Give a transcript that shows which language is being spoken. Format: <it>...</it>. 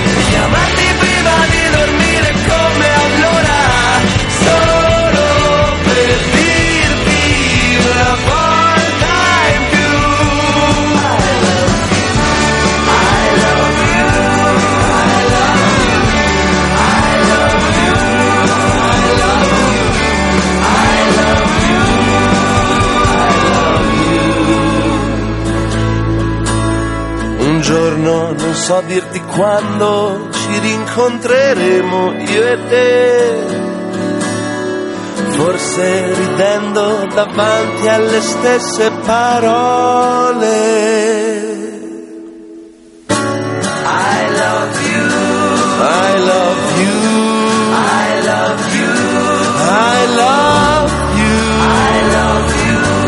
<it>Chiamarti prima di dormire come allora, solo per dirti una volta in più.</it> <en>I love you, I love you, I love you, I love you, I love you.</en> <it>Un giorno, non so dirti quando, ci rincontreremo io e te. Forse ridendo davanti alle stesse parole.</it> <en>I love you, I love you,</en>